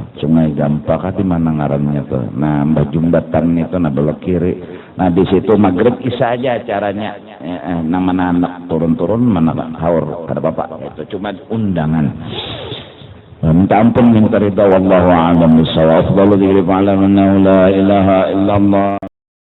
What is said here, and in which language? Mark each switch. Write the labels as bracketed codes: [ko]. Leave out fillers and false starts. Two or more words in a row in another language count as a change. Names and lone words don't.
[bjn] Sungai Gampaka di mana ngarannya tuh? Nah, Mbah Jumbatan itu nah belok kiri. Nah, di situ maghrib isya aja acaranya. Mana anak turun-turun, mana haur kada bapak. Itu cuma undangan. Minta ampun minta ridha [ar] والله أعلم بالصواب. أفضل الذكر فاعلم أنه لا إله إلا الله.